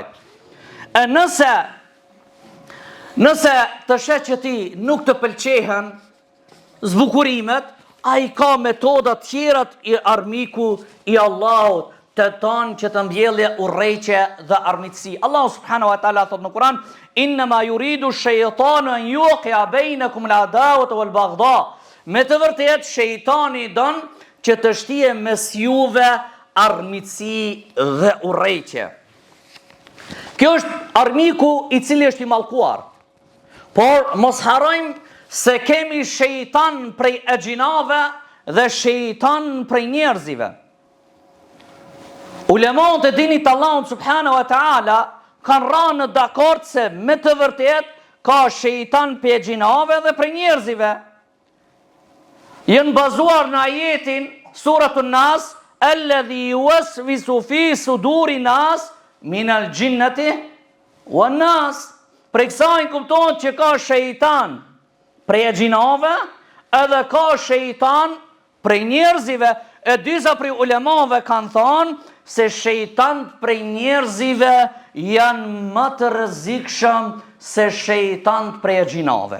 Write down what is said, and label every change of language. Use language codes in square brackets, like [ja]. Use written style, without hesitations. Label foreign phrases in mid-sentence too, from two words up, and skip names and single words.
[sq] E nëse të shet që ti nuk të pëlqehen zbukurimet, ai ka metoda tjera i armiku i Allahut të tonë që të mbjellje urrejqe dhe armitsi. Allahu [ar] سبحانه وتعالى [sq] thot në Kur'an: [ar] "إنما يريد الشيطان أن يوقع بينكم العداوة والبغضاء." [sq] Me të vërtetë shejtani don që të shtije mes juve armitsi dhe urrejqe. Kjo është armiku i cili është i mallkuar. Por mos harrojmë se kemi shejtan prej xhinave dhe shejtan prej njerëzive. Ulemat e dinit Allahut [ar] سبحانه وتعالى [sq] kanë rënë në dakord se me të vërtetë ka shejtan prej xhinave dhe prej njerëzive. Janë bazuar në ajetin Suratun Nas: [ar] "الذي يوسوس في صدور الناس من الجنة والناس." [sq] Për kësaj kuptohet që ka shejtan prej xhinave edhe ka shejtan prej njerëzive. E disa prej ulemave kanë thonë se shejtant prej njerëzive janë më të rrezikshëm se shejtant prej xhinave.